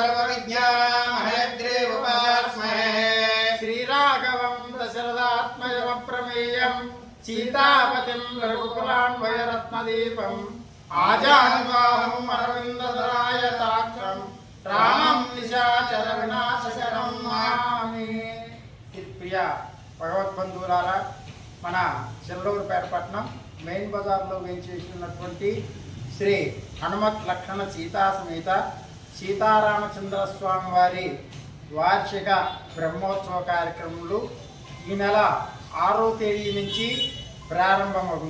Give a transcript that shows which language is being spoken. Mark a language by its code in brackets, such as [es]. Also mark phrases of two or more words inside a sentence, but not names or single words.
[sa] सर्वविद्यामहयग्रीवमुपास्महे श्रीराघवं दशरथात्मजमप्रमेयं सीतापतिं रघुकुलान्वयरत्नदीपम् आजानुबाहुम् अरविन्ददरायताक्षम् रामं निशाचर विनाशकरं नमामि. [te] ప్రియ భగవద్బంధువులారా, మన చెల్లూరుపేట పట్టణం మెయిన్ బజార్లో వేయించేసినటువంటి శ్రీ హనుమత్ లక్షణ సీతా సమేత సీతారామచంద్ర స్వామి వారి వార్షిక బ్రహ్మోత్సవ కార్యక్రమాలు ఈ నెల 6వ తేదీ నుంచి ప్రారంభమవును.